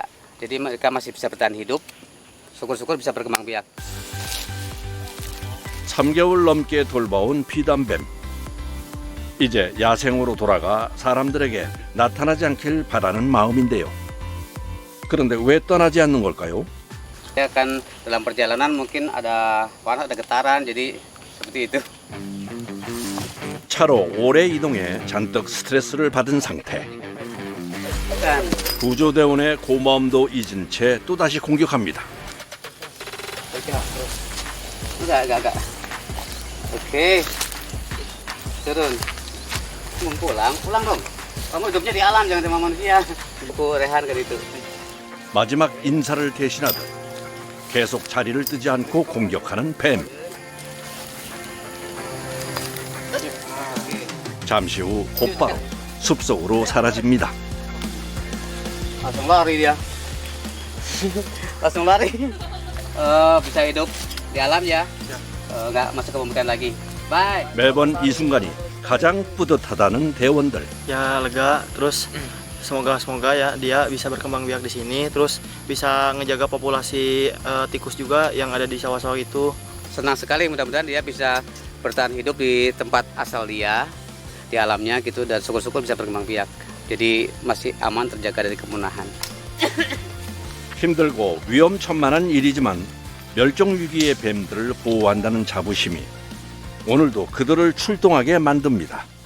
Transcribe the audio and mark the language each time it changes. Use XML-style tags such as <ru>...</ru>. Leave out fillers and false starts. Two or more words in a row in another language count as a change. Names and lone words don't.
<id>Jadi mereka masih bisa bertahan hidup. Syukur-syukur bisa berkembang biak.</id> <ko>3개월 넘게 돌봐온 비단뱀. 이제 야생으로 돌아가 사람들에게 나타나지 않길 바라는 마음인데요. 그런데 왜 떠나지 않는 걸까요?</ko> <id>Ya kan dalam perjalanan mungkin ada panas, ada getaran, jadi seperti itu.</id> <ko>차로 오래 이동해 잔뜩 스트레스를 받은 상태. 구조대원의 고마움도 잊은 채 또다시 공격합니다.</ko> <id>Agak. Oke. Turun. Mau pulang dong. Kamu hidupnya di alam, jangan sama manusia. Buku rehan kan itu.</id> <ko>마지막 인사를 대신하듯 계속 자리를 뜨지 않고 공격하는 뱀. 잠시 후 곧바로 숲속으로 사라집니다.</ko> <id>Langsung lari dia. Langsung lari. Bisa hidup di alam ya. Nggak masuk ke pemukiman lagi. Bye.</id> <ko>매번 이 순간이 가장 뿌듯하다는 대원들.</ko> <id>Ya lega, terus semoga ya dia bisa berkembang biak di sini, terus bisa ngejaga populasi tikus juga yang ada di sawah-sawah itu. Senang sekali, mudah-mudahan dia bisa bertahan hidup di tempat asal dia, di alamnya gitu, dan syukur-syukur bisa berkembang biak. Jadi masih aman, terjaga dari kepunahan.</id> <ko>힘들고 위험천만한 일이지만 멸종 위기의 뱀들을 보호한다는 자부심이 오늘도 그들을 출동하게 만듭니다.</ko>